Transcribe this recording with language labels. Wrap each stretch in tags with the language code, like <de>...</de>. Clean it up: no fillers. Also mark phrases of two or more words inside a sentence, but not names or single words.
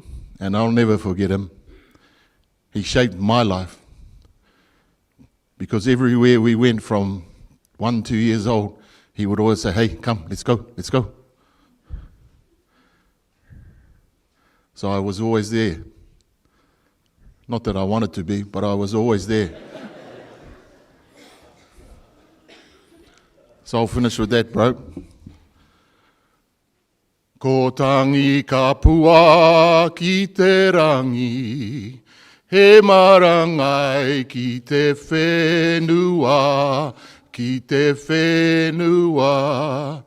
<en>And I'll never forget him. He shaped my life, because everywhere we went from 1, 2 years old, he would always say, hey, come, let's go, let's go. So I was always there. Not that I wanted to be, but I was always there. So I'll finish with that, bro.</en> <mi>Ko tangi ka pua ki te rangi, he marangai ki te whenua, ki te whenua.</mi>